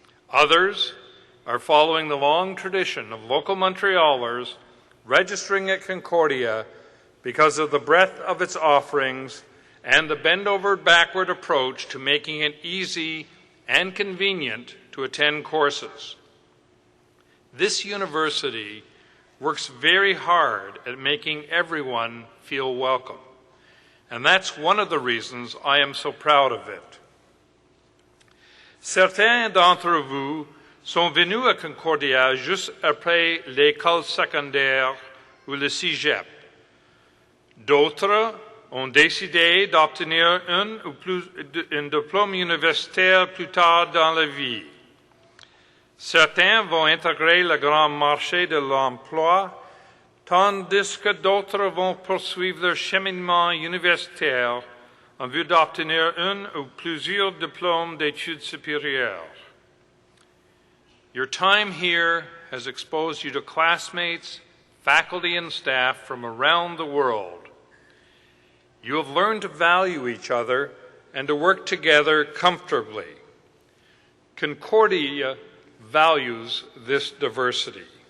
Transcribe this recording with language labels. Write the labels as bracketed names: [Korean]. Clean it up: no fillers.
[English] Others are following the long tradition of local Montrealers registering at Concordia because of the breadth of its offerings and the bend-over-backward approach to making it easy and convenient to attend courses. This university works very hard at making everyone feel welcome, and that's one of the reasons I am so proud of it. [French] Certains d'entre vous sont venus à Concordia juste après l'école secondaire ou le cégep. D'autres ont décidé d'obtenir un diplôme universitaire plus tard dans la vie. Certains vont intégrer le grand marché de l'emploi, tandis que d'autres vont poursuivre leur cheminement universitaire en vue d'obtenir un ou plusieurs diplômes d'études supérieures. [English] Your time here has exposed you to classmates, faculty, and staff from around the world. You have learned to value each other and to work together comfortably. Concordia values this diversity.